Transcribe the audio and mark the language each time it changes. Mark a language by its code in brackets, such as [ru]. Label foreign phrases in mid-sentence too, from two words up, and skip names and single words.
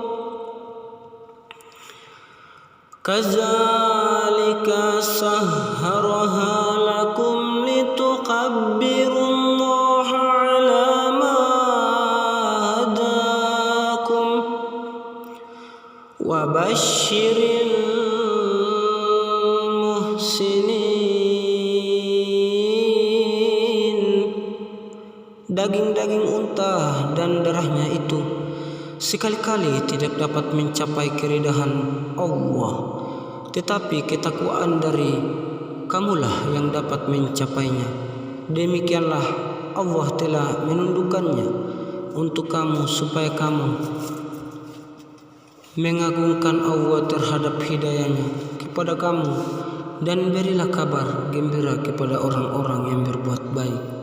[ar] كذلك سخرها لكم لتكبروا الله على ما وبشر المحسنين. [id] Daging-daging unta dan darahnya itu sekali-kali tidak dapat mencapai keridhaan Allah, tetapi ketakwaan dari kamulah yang dapat mencapainya. Demikianlah Allah telah menundukkannya untuk kamu supaya kamu mengagungkan Allah terhadap hidayahnya kepada kamu, dan berilah kabar gembira kepada orang-orang yang berbuat baik.